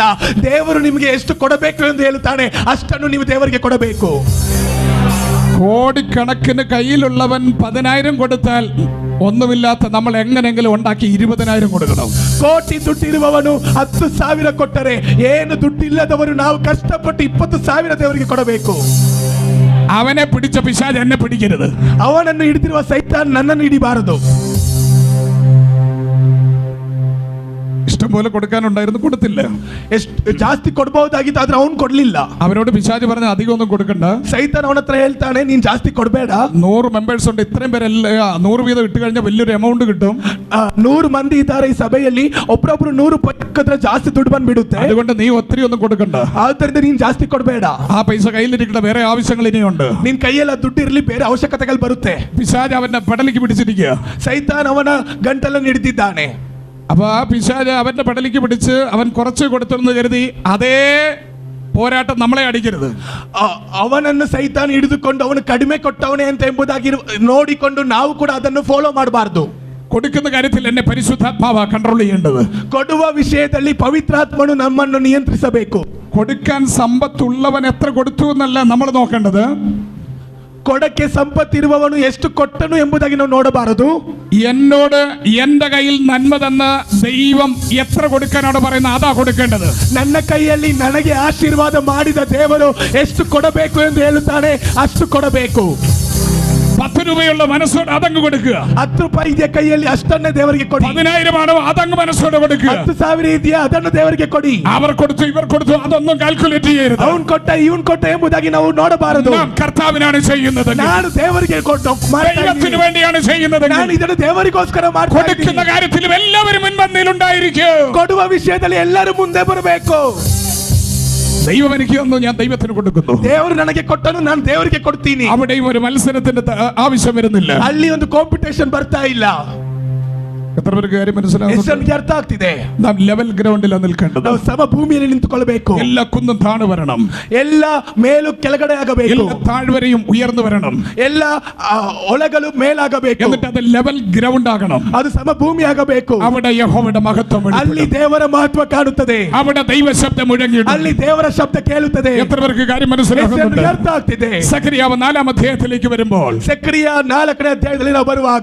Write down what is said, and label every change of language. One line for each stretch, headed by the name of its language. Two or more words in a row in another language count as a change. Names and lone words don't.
Kannada: ದೇವರು ನಿಮಗೆ ಎಷ್ಟು ಕೊಡಬೇಕು ಎಂದು ಹೇಳುತ್ತಾನೆ ಅಷ್ಟನ್ನು ನೀವು ದೇವರಿಗೆ ಕೊಡಬೇಕು.
Malayalam: കോടിക്കണക്കിന് കയ്യിലുള്ളവൻ 10,000 കൊടുത്താൽ ഒന്നുമില്ലാത്ത നമ്മൾ എങ്ങനെങ്കിലും ഉണ്ടാക്കി 20,000 കൊടുക്കണം.
Kannada: ಕೋಟಿ ದುಡ್ಡಿರುವವನು 10,000 ಕೊಟ್ಟರೆ ಏನು ದುಡ್ಡಿಲ್ಲದವರು ನಾವು ಕಷ್ಟಪಟ್ಟು 20,000 ದೇವರಿಗೆ ಕೊಡಬೇಕು.
Malayalam: അവനെ പിടിച്ച പിശാച് എന്നെ പിടിക്കരുത്.
Kannada: ಅವನನ್ನು ಹಿಡಿದಿರುವ ಸೈತಾನ್ ನನ್ನನ್ನು ಹಿಡಿಬಾರದು.
Malayalam: ഇഷ്ടം പോലെ കൊടുക്കാനുണ്ടായിരുന്നു, കൊടുത്തില്ല.
Kannada: ಎಷ್ಟು ಜಾಸ್ತಿ ಕೊಡಬಹುದಾಗಿತ್ತು ಆದ್ರೆ ಅವನು ಕೊಡ್ಲಿಲ್ಲ.
Malayalam: അവരോട് പിശാച് പറഞ്ഞ അധികം ഒന്നും കൊടുക്കണ്ട.
Kannada: ಸೈತಾನ್ ಅವನ ಹತ್ರ ಹೇಳ್ತಾನೆ ನೀನ್ ಜಾಸ್ತಿ ಕೊಡಬೇಡ.
Malayalam: 100 ಮೆಂಬರ್ಸ್ ഉണ്ട്, ഇത്രയും പേരെಲ್ಲ 100 വീതം ഇട്ട് കഴിഞ്ഞാൽ വലിയൊരു എമൗണ്ട് കിട്ടും.
Kannada: 100 ಮಂದಿ ಇದ್ದಾರೆ ಈ ಸಭೆಯಲ್ಲಿ, ಒಬ್ಬೊಬ್ರು 100 ಪಕ್ಕದ್ರೆ ಜಾಸ್ತಿ ದುಡ್ಡು ಬಂದ್ಬಿಡುತ್ತೆ.
Malayalam: അതുകൊണ്ട് നീ ഒത്തിരി ഒന്നും കൊടുക്കണ്ട.
Kannada: ಆದ್ದರಿಂದ ನೀನ್ ಜಾಸ್ತಿ ಕೊಡಬೇಡ.
Malayalam: ആ പൈസ കയ്യിലിരിക്കട്ടെ, വേറെ ആവശ്യങ്ങൾ ഇനിയുണ്ട്.
Kannada: ನಿನ್ ಕೈಯೆಲ್ಲ ದುಡ್ಡು ಇರಲಿ, ಬೇರೆ ಅವಶ್ಯಕತೆಗಳು ಬರುತ್ತೆ.
Malayalam: പിശാച് അവന്റെ പെടലിക്ക് പിടിച്ചിരിക്കുക.
Kannada: ಸೈತಾನ್ ಅವನ ಗಂಟಲನ್ನು ಹಿಡಿದಿದ್ದಾನೆ.
Malayalam: അപ്പൊ ആ പിശാച് അവന്റെ പെടലിക്ക് പിടിച്ച് അവൻ കുറച്ച് കൊടുത്തെന്ന് കരുതി അതേ പോരാട്ടം നമ്മളെ അടിക്കരുത്.
Kannada: ಅವನನ್ನು ಸೈತಾನ್ ಹಿಡಿದುಕೊಂಡು ಅವನು ಕಡಿಮೆ ಕೊಟ್ಟವನೇ ಅಂತ ಎಂಬುದಾಗಿ ನೋಡಿಕೊಂಡು ನಾವು ಕೂಡ ಅದನ್ನು ಫಾಲೋ ಮಾಡಬಾರದು.
Malayalam: കൊടുക്കുന്ന കാര്യത്തിൽ എന്നെ പരിശുദ്ധാത്മാവാ കൺട്രോൾ ചെയ്യേണ്ടത്.
Kannada: ಕೊಡುವ ವಿಷಯದಲ್ಲಿ ಪವಿತ್ರಾತ್ಮನು ನಮ್ಮನ್ನು ನಿಯಂತ್ರಿಸಬೇಕು.
Malayalam: കൊടുക്കാൻ സമ്പത്തുള്ളവൻ എത്ര കൊടുത്തു എന്നല്ല നമ്മൾ നോക്കേണ്ടത്.
Kannada: ಕೊಡಕ್ಕೆ ಸಂಪತ್ತಿರುವವನು ಎಷ್ಟು ಕೊಟ್ಟನು ಎಂಬುದಾಗಿ ನಾವು ನೋಡಬಾರದು.
Malayalam: എന്നോട് എന്റെ കയ്യിൽ നന്മ തന്ന ദൈവം എത്ര കൊടുക്കാനാണ് പറയുന്നത് അതാ കൊടുക്കേണ്ടത്.
Kannada: ನನ್ನ ಕೈಯಲ್ಲಿ ನನಗೆ ಆಶೀರ್ವಾದ ಮಾಡಿದ ದೇವರು ಎಷ್ಟು ಕೊಡಬೇಕು ಎಂದು ಹೇಳುತ್ತಾನೆ ಅಷ್ಟು ಕೊಡಬೇಕು.
Malayalam: 10 രൂപയുള്ള മനസ്സോട് അതങ്ങ് കൊടുക്കുക.
Kannada: 10 ರೂಪಾಯಿ ಇದೆಯಾ ಕೈಯಲ್ಲಿ ಅಷ್ಟನ್ನೇ ದೇವರಿಗೆ ಕೊಡಿ.
Malayalam: 10,000 ആണോ അതങ്ങ് മനസ്സോടെ കൊടുക്കുക.
Kannada: 10,000 ಇದೆಯಾ ಅದನ್ನು ದೇವರಿಗೆ ಕೊಡಿ.
Malayalam: അവർ കൊടുത്തു ഇവർ കൊടുത്തു അതൊന്നും കാൽക്കുലേറ്റ് ചെയ്യരുത്.
Kannada: ಅವನು ಕೊಟ್ಟ ಇವನು ಕೊಟ್ಟ ಎಂಬುದಾಗಿ ನಾವು ನೋಡಬಾರದು.
Malayalam: നാം കർത്താവിനാണ് ചെയ്യുന്നത്.
Kannada: ನಾನು ದೇವರಿಗೆ ಕೊಟ್ಟು
Malayalam: ദൈവത്തിന് വേണ്ടിയാണ് ചെയ്യുന്നത്.
Kannada: ನಾನು ಇದನ್ನು ದೇವರಿಗೋಸ್ಕರ ಮಾಡ್ತಾ ಇದ್ದೀನಿ.
Malayalam: കൊടുക്കുന്ന കാര്യത്തിലും എല്ലാവരും മുൻപന്തിയിൽ ഉണ്ടായിരിക്കും.
Kannada: ಕೊಡುವ ವಿಷಯದಲ್ಲಿ ಎಲ್ಲರೂ ಮುಂದೆ ಬರಬೇಕು.
Malayalam: ദൈവം എനിക്ക് തന്നു, ഞാൻ ദൈവത്തിന് കൊടുക്കുന്നു.
Kannada: ದೇವರು ನನಗೆ ಕೊಟ್ಟನು, ನಾನು ದೇವರಿಗೆ ಕೊಡ್ತೀನಿ.
Malayalam: അവിടെയും ഒരു മത്സരത്തിന്റെ ആവശ്യം വരുന്നില്ല.
Kannada: ಅಲ್ಲಿ ಒಂದು ಕಾಂಪಿಟೇಷನ್ ಬರ್ತಾ ಇಲ್ಲ.
Malayalam: എത്ര പേർക്ക് കാര്യം മനസ്സിലാവുന്നു?
Kannada: ಅರ್ಥ ಆಗ್ತಿದೆ.
Malayalam: നാം
English: level groundilaanu
Malayalam: നിൽക്കേണ്ടത്.
Kannada: ನಾವು ಸಮ ಭೂಮಿಯಲ್ಲಿ ನಿಂತುಕೊಳ್ಳಬೇಕು.
Malayalam: എല്ലാ കുന്നും താണു വരണം,
Kannada: ಎಲ್ಲ ಮೇಲು ಕೆಳಗಡೆ ಆಗಬೇಕು,
Malayalam: എല്ലാ താഴ്വരയും ഉയർന്നു വരണം,
Kannada: ಎಲ್ಲ ಒಳಗಲು ಮೇಲಾಗಬೇಕು.
Malayalam: എന്നിട്ട് അത്
English: level ground
Malayalam: ആകണം.
Kannada: ಅದು ಸಮ ಭೂಮಿ ಆಗಬೇಕು.
Malayalam: അവിടെ യഹോവയുടെ മഹത്വം
Kannada: ಅಲ್ಲಿ ದೇವರ ಮಹತ್ವ ಕಾಣುತ್ತದೆ.
Malayalam: അവിടെ ദൈവശബ്ദം മുഴങ്ങിയിട്ടുണ്ട്.
Kannada: ಅಲ್ಲಿ ದೇವರ ಶಬ್ದ ಕೇಳುತ್ತದೆ.
Malayalam: എത്ര പേർക്ക് കാര്യം മനസ്സിലാകുന്നുണ്ട്?
Kannada: ಅರ್ಥ ಆಗ್ತಿದೆ.
Malayalam: സഖറിയാവ് 4-ാം അധ്യായത്തിലേക്ക് വരുമ്പോൾ
Kannada: ಸಕ್ರಿಯ 4ನೇ ಅಧ್ಯಾಯದಲ್ಲಿ ನಾವು ಬರುವಾಗ